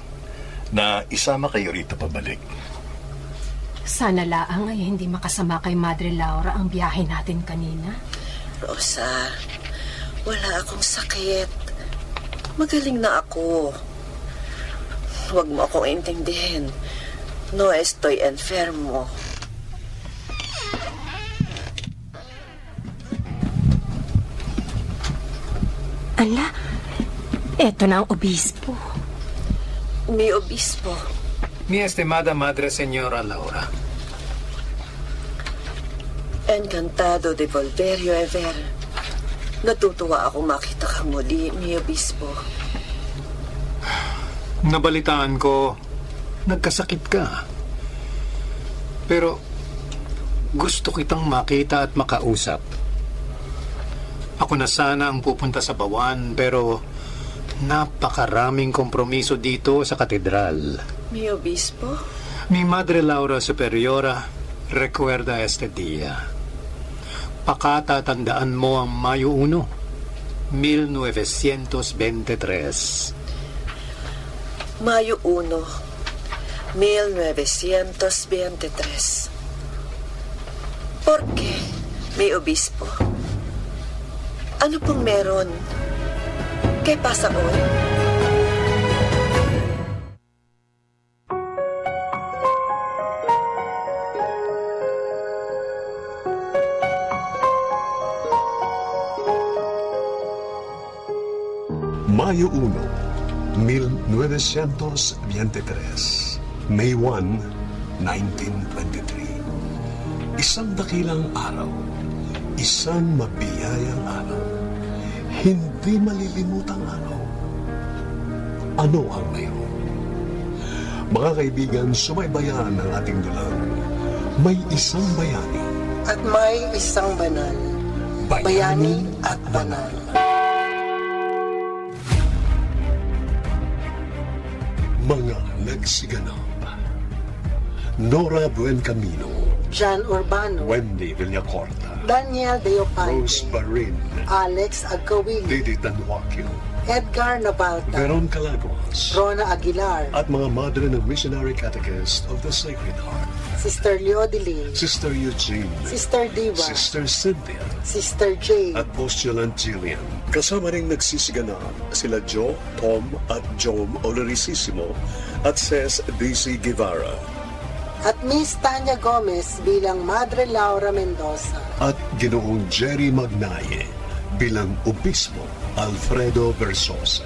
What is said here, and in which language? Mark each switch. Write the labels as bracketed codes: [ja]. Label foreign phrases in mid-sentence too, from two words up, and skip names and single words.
[tl] Na isama kayo rito pabalik. Sana laang ay hindi makasama kay Madre Laura ang biyahe natin kanina. Rosa, wala akong sakit. Magaling na ako. Huwag mo akong intindihin. [es] No estoy enfermo. [tl] Ala, eto na ang obispo. [es] Mi obispo. Mi estimada Madre Señora Laura. Encantado de volverio a ver. [tl] Natutuwa ako makita kang muli, [es] mi obispo. [tl] Nabalitaan ko, nagkasakit ka. Pero gusto kitang makita at makausap. Ako na sana ang pupunta sa Bawan, pero napakaraming kompromiso dito sa katedral. [es] Mi obispo? Mi Madre Laura Superiora, recuerda este día. [tl] Pakatatandaan mo ang Mayo 1, 1923. Mayo 1, 1923. [es] ¿Por qué, mi obispo? [tl] Ano pong meron? [es] ¿Qué pasa hoy? [tl] Mayo 1, 1923. [en] May 1, 1923. [tl] Isang dakilang araw, isang mabiyayang araw, hindi malilimutang araw. Ano ang mayroon? Mga kaibigan, sumaybayan ang ating dulang. May isang bayani. At may isang banal. Bayani at banal. Mga nagsiganap. Nora Buencamino, John Urbano, Wendy Villacorta, Daniel Deopante, Rose Barin, Alex Agkawili, Didi Tanwakil, Edgar Nabalta, Veron Calagua, Diaz, Rona Aguilar, at mga madre ng Missionary Catechist of the Sacred Heart, Sister Leodeline, Sister Eugene, Sister Diva, Sister Cynthia, Sister Jane, at Postulant Jillian. Kasama ring nagsisiganaan sila Joe, Tom at Jom Oloricissimo at Ces DC Guevara. at Miss Tanya Gomez bilang Madre Laura Mendoza. At Ginoong Jerry Magnaye bilang Obispo Alfredo Versosa.